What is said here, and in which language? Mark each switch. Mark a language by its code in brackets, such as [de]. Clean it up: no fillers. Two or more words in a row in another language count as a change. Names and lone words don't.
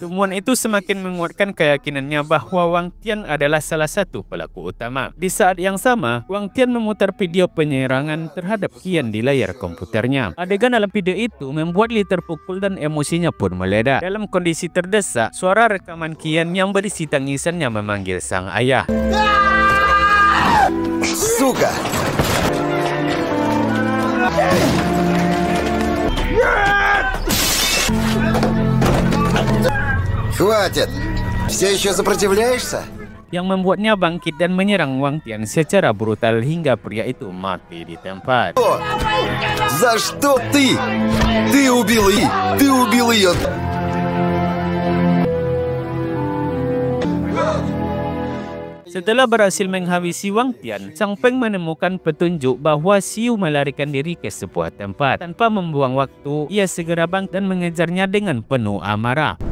[id] Temuan itu semakin menguatkan keyakinannya bahwa Wang Tian adalah salah satu pelaku utama. Di saat yang sama, Wang Tian memutar video penyerangan terhadap Kian di layar komputernya. Adegan dalam video itu membuat Li terpukul dan emosinya pun meledak. Dalam kondisi terdesak, suara suara rekaman Qian yang berisi tangisannya memanggil sang ayah. [ru] Сука! Хватит! Все еще сопротивляешься? [id] Yang membuatnya bangkit dan menyerang Wang Tian secara brutal hingga pria itu mati di tempat. [ru] За что ты? Ты убил ее! Ты убил ее! [id] Setelah berhasil menghabisi Wang Tian, Chang Feng menemukan petunjuk bahwa Xiu melarikan diri ke sebuah tempat. Tanpa membuang waktu, ia segera bangkit dan mengejarnya dengan penuh amarah.